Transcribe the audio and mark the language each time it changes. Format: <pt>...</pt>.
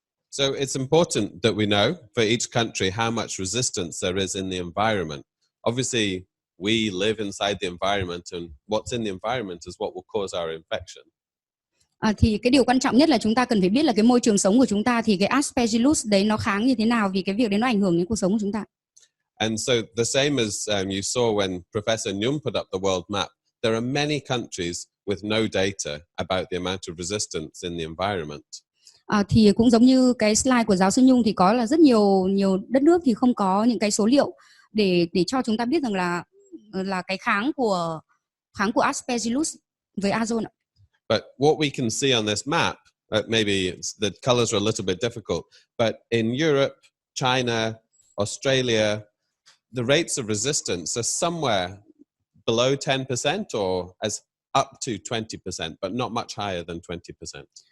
<en>So it's important that we know for each country how much resistance there is in the environment. Obviously, we live inside the environment, and what's in the environment is what will cause our infection.</en> <vi>Thì cái điều quan trọng nhất là chúng ta cần phải biết là cái môi trường sống của chúng ta thì cái Aspergillus đấy nó kháng như thế nào, vì cái việc đấy nó ảnh hưởng đến cuộc sống của chúng ta.</vi> <en>And so the same as you saw when Professor Nhum put up the world map, there are many countries with no data about the amount of resistance in the environment.</en> <vi>Thì cũng giống như cái slide của giáo sư Nhung thì có là rất nhiều đất nước thì không có những cái số liệu để cho chúng ta biết rằng là cái kháng của Aspergillus với azole.</vi> <en>But what we can see on this map, maybe the colors are a little bit difficult, but in Europe, China, Australia, the rates of resistance are somewhere below 10% or as up to 20%, but not much higher than 20%.</en>